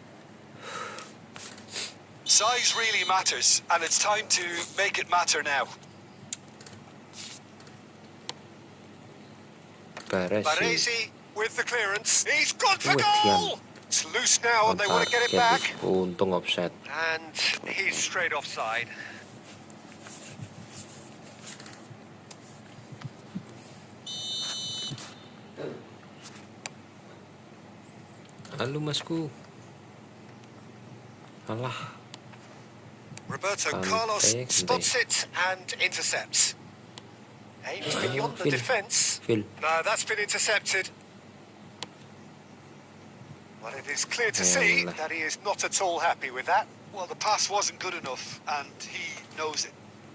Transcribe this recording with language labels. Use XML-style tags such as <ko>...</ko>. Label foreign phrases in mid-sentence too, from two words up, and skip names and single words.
<en>Size really matters, and it's time to make it matter now. Baresi with the clearance. He's gone for Wih, goal! It's loose now and they want to get it back.</en> <id>Untung offset.</id> <en>And he's straight offside.</en> <jv>Halo masku. Alah.</jv> <en>Roberto Kante, Carlos Kante. spots it and intercepts. Aims beyond the Phil. defence. Phil. No, that's been intercepted. Well, it is clear to see Well. that he is not at all happy with that. Well, the pass wasn't good enough, and he knows it.</en>